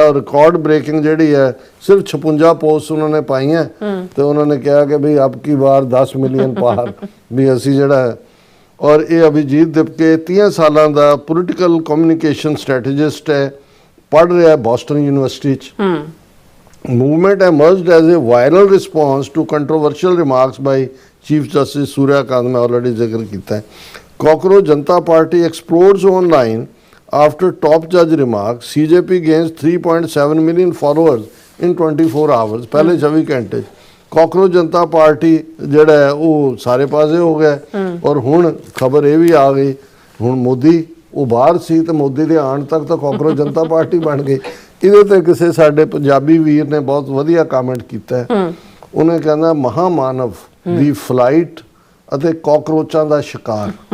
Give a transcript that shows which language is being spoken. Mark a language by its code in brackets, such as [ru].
[pa] ਔਰ record breaking ਜਿਹੜੀ ਹੈ ਸਿਰਫ 56 ਪੋਸਟ ਉਹਨਾਂ ਨੇ ਪਾਈਆਂ ਤੇ ਉਹਨਾਂ ਨੇ ਕਿਹਾ ਕਿ ਵੀ ਅਬ ਕੀ ਵਾਰ 10 ਮਿਲੀਅਨ ਪਾਰ ਵੀ ਅਸੀਂ ਜਿਹੜਾ ਹੈ। ਔਰ ਇਹ ਅਭਿਜੀਤ ਦਿਪਕੇ 30 ਸਾਲਾਂ ਦਾ ਪੋਲੀਟੀਕਲ ਕਮਿਊਨੀਕੇਸ਼ਨ ਸਟ੍ਰੈਟੇਜਿਸਟ ਹੈ, ਪੜ੍ਹ ਰਿਹਾ ਬੋਸਟਨ ਯੂਨੀਵਰਸਿਟੀ 'ਚ। [en] Movement emerged as a viral response to controversial remarks by Chief Justice Surya Kant, [hi] मैं already जिक्र किया है। [en] Cockroach Janata Party explodes online after top judge remarks. CJP gains 3.7 million followers in 24 hours, [hi] पहले 24 घंटे। [pa] Cockroach ਜਨਤਾ party ਜਿਹੜਾ ਹੈ ਉਹ ਸਾਰੇ ਪਾਸੇ ਹੋ ਗਿਆ। ਔਰ ਹੁਣ ਖਬਰ ਇਹ ਵੀ ਆ ਗਈ, ਹੁਣ ਮੋਦੀ ਉਹ ਬਾਹਰ ਸੀ ਤੇ ਮੋਦੀ ਦੇ ਆਉਣ ਤੱਕ ਤਾਂ ਕਾਕਰੋਚ ਜਨਤਾ ਪਾਰਟੀ ਬਣ ਗਈ। ਇਹਦੇ ਤੇ ਕਿਸੇ ਸਾਡੇ ਪੰਜਾਬੀ ਵੀਰ ਨੇ ਬਹੁਤ ਵਧੀਆ ਕਮੈਂਟ ਕੀਤਾ ਹੈ। ਉਹਨੇ ਕਹਿੰਦਾ ਮਹਾਮਾਨਵ ਦੀ ਫਲਾਈਟ ਅਤੇ ਕਾਕਰੋਚਾਂ ਦਾ ਸ਼ਿਕਾਰ।